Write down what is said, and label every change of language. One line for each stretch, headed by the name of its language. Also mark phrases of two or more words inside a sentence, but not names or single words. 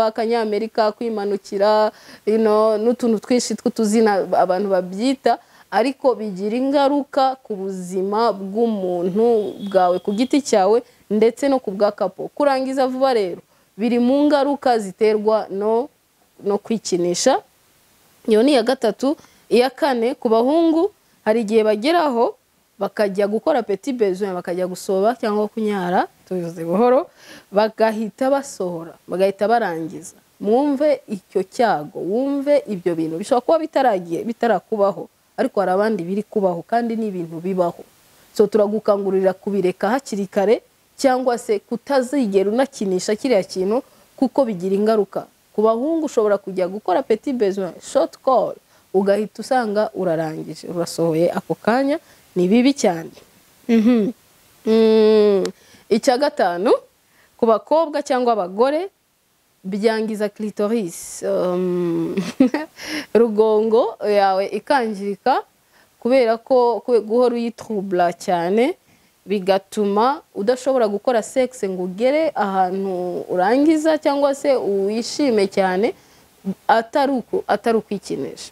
Kinyarwanda: Akanyamerika, kwimanukira, n'utuntu twinshi tw'utuzina abantu babyita, ariko bigira ingaruka ku buzima bw'umuntu bwawe ku giti cyawe ndetse no ku bwa kapo. Kurangiza vuba rero biri mu ngaruka ziterwa no kwikinisha. Iyo ni iya gatatu. Iya kane, ku bahungu hari igihe bageraho bakajya gukora
French: petit besoin,
Kinyarwanda: bakajya gusoba cyangwa kunyara, tubivuze buhoro, bagahita basohora, bagahita barangiza. Mwumve icyo cyago, wumve ibyo bintu bishobora kuba bitarakubaho, ariko hari abandi biri kubaho kandi ni ibintu bibaho. So turagukangurira kubireka hakiri kare, cyangwa se kutazigera unakinisha kiriya kintu kuko bigira ingaruka. Ku bahungu ushobora kujya gukora
French: petit besoin,
English: short call,
Kinyarwanda: ugahita usanga urarangije, urasohoye ako kanya. Ni bibi cyane. Icya gatanu, ku bakobwa cyangwa abagore, byangiza clitoris, rugongo yawe ikangirika, kubera ko guhora uyitrubla cyane, bigatuma udashobora gukora sexe ngo ugere ahantu urangiza cyangwa se uwishime cyane, atari ukwikinisha.